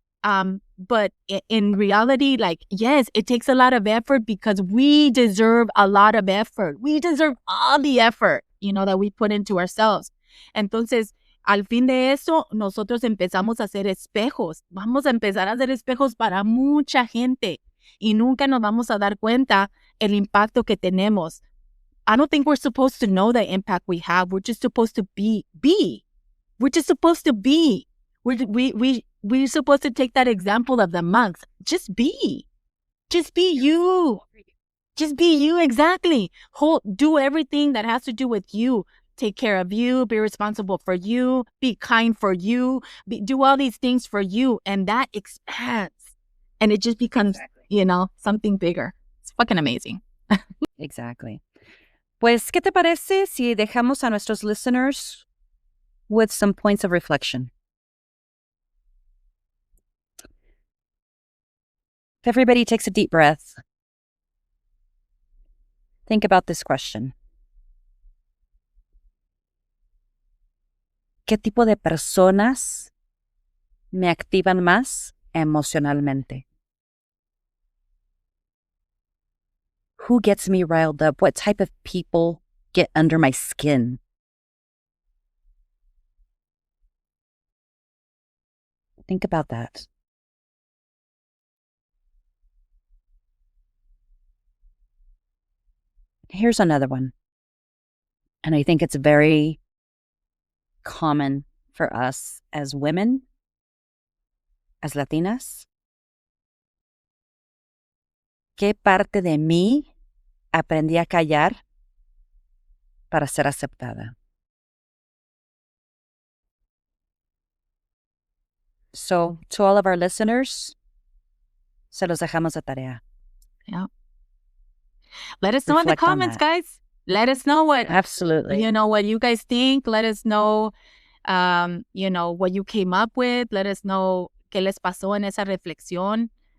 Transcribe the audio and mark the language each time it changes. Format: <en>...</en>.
<en>But in reality, like, yes, it takes a lot of effort, because we deserve a lot of effort. We deserve all the effort, that we put into ourselves.</en> <es>Entonces, al fin de eso, nosotros empezamos a hacer espejos. Vamos a empezar a hacer espejos para mucha gente, y nunca nos vamos a dar cuenta el impacto que tenemos.</es> <en>I don't think we're supposed to know the impact we have. We're just supposed to be. We're just supposed to be. We're supposed to take that example of the monks. Just be. Just be you. Just be you, exactly. Do everything that has to do with you. Take care of you, be responsible for you, be kind for you, do all these things for you. And that expands. And it just becomes, something bigger. It's fucking amazing.</en> <es>Exactly. Pues, ¿qué te parece si dejamos a nuestros listeners</es> <en>with some points of reflection? If everybody takes a deep breath, think about this question.</en> <es>¿Qué tipo de personas me activan más emocionalmente?</es> <en>Who gets me riled up? What type of people get under my skin? Think about that. Here's another one. And I think it's very common for us as women, as Latinas?</en> <es>¿Qué parte de mí aprendí a callar para ser aceptada?</es> <en>So, to all of our listeners,</en> <es>se los dejamos de tarea.</es> <en>Yeah. Let us know in the Reflect on comments, that. guys. Let us know what Absolutely. what you guys think. Let us know, what you came up with. Let us know</en> <es>qué les pasó en esa reflexión.</es>